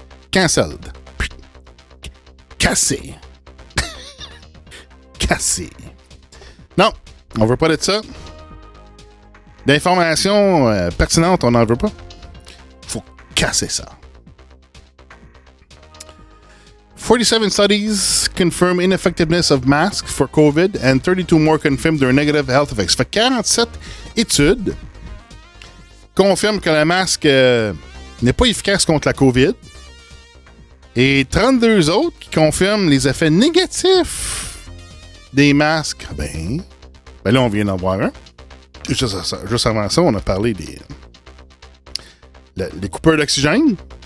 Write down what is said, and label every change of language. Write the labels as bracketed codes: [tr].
[fr] Cancelled. Cassé. Cassé. Non, on veut pas de ça. D'informations pertinentes, on n'en veut pas. Faut casser ça. [en] 47 studies confirm ineffectiveness of masks for COVID and 32 more confirm their negative health effects. [fr] Fait 47 études confirment que le masque n'est pas efficace contre la COVID et 32 autres qui confirment les effets négatifs des masques. Ben là, on vient d'en voir un. Juste avant ça, on a parlé des coupeurs d'oxygène.